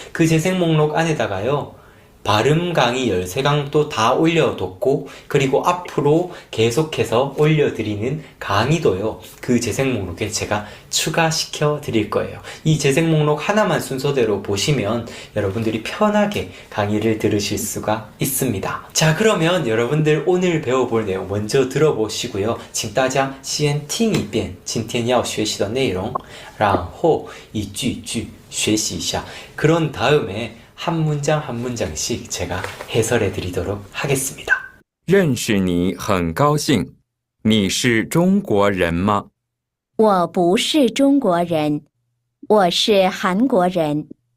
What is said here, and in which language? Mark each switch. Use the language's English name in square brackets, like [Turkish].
[Korean] 그 재생 목록 안에다가요, 발음 강의 13강도 다 올려뒀고, 그리고 앞으로 계속해서 올려드리는 강의도요, 그 재생 목록에 제가 추가시켜 드릴 거예요. 이 재생 목록 하나만 순서대로 보시면 여러분들이 편하게 강의를 들으실 수가 있습니다. 자, 그러면 여러분들 오늘 배워볼 내용 먼저 들어보시고요. [Chinese] 请大家先听一遍今天要学习的内容，然后一句一句学习一下。 [Korean] 그런 다음에 한 문장 한 문장씩 제가 해설해 드리도록 하겠습니다. [Chinese] 认识你很高兴，你是中国人吗？我不是中国人，我是韩国人，